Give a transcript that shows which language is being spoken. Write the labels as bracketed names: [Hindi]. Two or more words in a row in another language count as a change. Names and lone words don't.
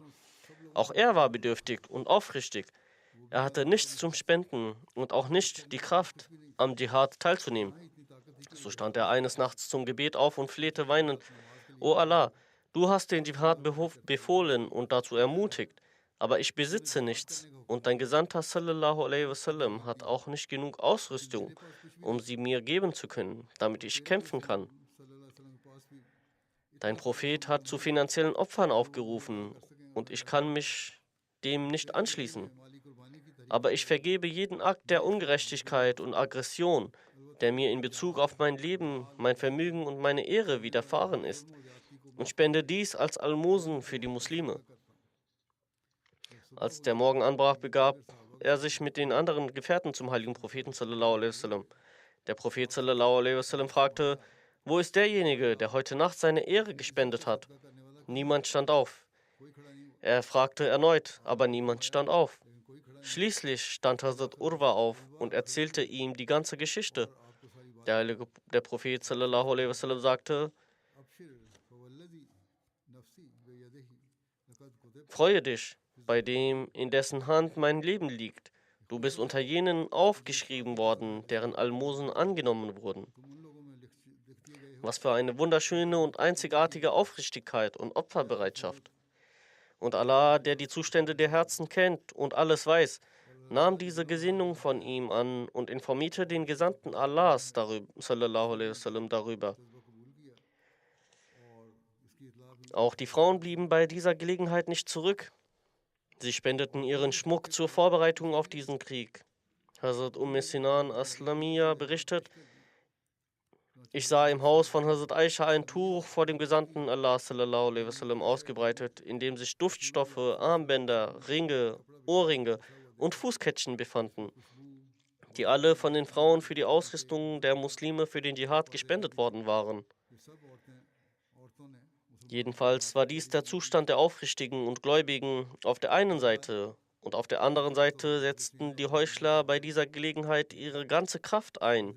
[German] Auch er war bedürftig und aufrichtig. Er hatte nichts zum Spenden und auch nicht die Kraft, am Dschihad teilzunehmen. So stand er eines Nachts zum Gebet auf und flehte weinend: O Allah, du hast den Dschihad befohlen und dazu ermutigt, aber ich besitze nichts und dein Gesandter [Arabic] صلى الله عليه وسلم [German] hat auch nicht genug Ausrüstung, um sie mir geben zu können, damit ich kämpfen kann. Dein Prophet hat zu finanziellen Opfern aufgerufen und ich kann mich dem nicht anschließen. Aber ich vergebe jeden Akt der Ungerechtigkeit und Aggression, der mir in Bezug auf mein Leben, mein Vermögen und meine Ehre widerfahren ist, und spende dies als Almosen für die Muslime. Als der Morgen anbrach, begab er sich mit den anderen Gefährten zum heiligen Propheten [Arabic] صلى الله عليه وسلم. [German] Der Prophet [Arabic] صلى الله عليه وسلم [German] fragte: Wo ist derjenige, der heute Nacht seine Ehre gespendet hat? Niemand stand auf. Er fragte erneut, aber niemand stand auf. Schließlich stand Hazrat Urwa auf und erzählte ihm die ganze Geschichte. Der Prophet [Arabic] صلى الله عليه وسلم [German] sagte: Freue dich bei dem, in dessen Hand mein Leben liegt. Du bist unter jenen aufgeschrieben worden, deren Almosen angenommen wurden. Was für eine wunderschöne und einzigartige Aufrichtigkeit und Opferbereitschaft. Und Allah, der die Zustände der Herzen kennt und alles weiß, nahm diese Gesinnung von ihm an und informierte den Gesandten Allahs darüber, [Arabic] صلى الله عليه وسلم, [German] darüber. Auch die Frauen blieben bei dieser Gelegenheit nicht zurück. Sie spendeten ihren Schmuck zur Vorbereitung auf diesen Krieg. Hazrat Sinan Aslamiya berichtet, ich sah im Haus von Hazrat Aisha ein Tuch vor dem Gesandten Allah [Arabic] صلى الله عليه وسلم [German] ausgebreitet, in dem sich Duftstoffe, Armbänder, Ringe, Ohrringe und Fußkettchen befanden, die alle von den Frauen für die Ausrüstung der Muslime für den Dschihad gespendet worden waren. Jedenfalls war dies der Zustand der Aufrichtigen und Gläubigen auf der einen Seite, und auf der anderen Seite setzten die Heuchler bei dieser Gelegenheit ihre ganze Kraft ein.